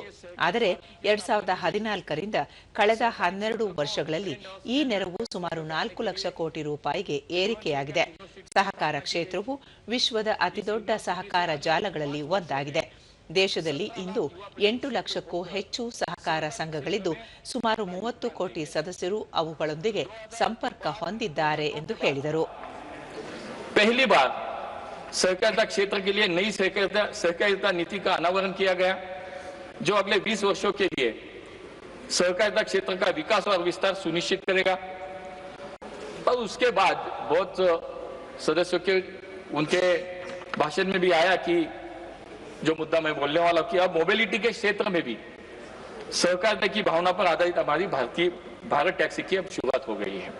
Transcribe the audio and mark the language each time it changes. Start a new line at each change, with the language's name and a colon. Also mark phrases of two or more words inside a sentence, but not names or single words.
Kannada: ಆದರೆ 2014ರಿಂದ ಕಳೆದ 12 ವರ್ಷಗಳಲ್ಲಿ ಈ ನೆರವು ಸುಮಾರು 4 ಲಕ್ಷ ಕೋಟಿ ರೂಪಾಯಿಗೆ ಏರಿಕೆಯಾಗಿದೆ. ಸಹಕಾರ ಕ್ಷೇತ್ರವು ವಿಶ್ವದ ಅತಿದೊಡ್ಡ ಸಹಕಾರ ಜಾಲಗಳಲ್ಲಿ ಒಂದಾಗಿದೆ. ದೇಶದಲ್ಲಿ ಇಂದು 8 ಲಕ್ಷಕ್ಕೂ ಹೆಚ್ಚು ಸಹಕಾರ ಸಂಘಗಳಿದ್ದು ಸುಮಾರು 30 ಕೋಟಿ ಸದಸ್ಯರು ಅವುಗಳೊಂದಿಗೆ ಸಂಪರ್ಕ ಹೊಂದಿದ್ದಾರೆ ಎಂದು ಹೇಳಿದರು.
Hindi: पहली बार सहकारिता क्षेत्र के लिए नई सहकारिता नीति का अनावरण किया गया, जो अगले 20 वर्षों के लिए सहकारिता क्षेत्र का विकास और विस्तार सुनिश्चित करेगा। और उसके बाद बहुत सदस्यों के उनके भाषण में भी आया कि जो मुद्दा मैं बोलने वाला हूं कि अब मोबिलिटी के क्षेत्र में भी सहकारिता की भावना पर आधारित हमारी भारत टैक्सी की अब शुरुआत हो गई है।